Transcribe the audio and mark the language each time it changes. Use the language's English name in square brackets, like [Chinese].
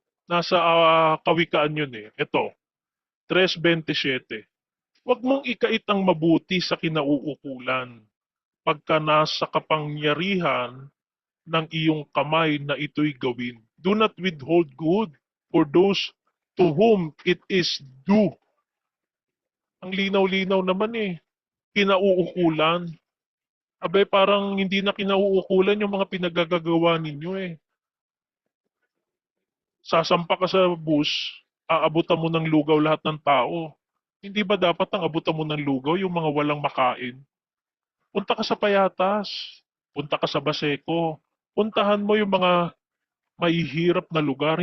[Filipino] Nasa kawikaan yun eh. Ito, 3:27. Huwag mong ikait ang mabuti sa kinauukulan pagka nasa kapangyarihan ng iyong kamay na ito'y gawin. [English] Do not withhold good for those to whom it is due. [Filipino] Ang linaw-linaw naman eh. Kinauukulan. Abe, parang hindi na kinauukulan yung mga pinagagagawa ninyo eh. Sasampa ka sa bus, aabutan mo ng lugaw lahat ng tao. Hindi ba dapat ang abutan mo ng lugaw yung mga walang makain? Punta ka sa Payatas, punta ka sa Baseco, puntahan mo yung mga mahihirap na lugar.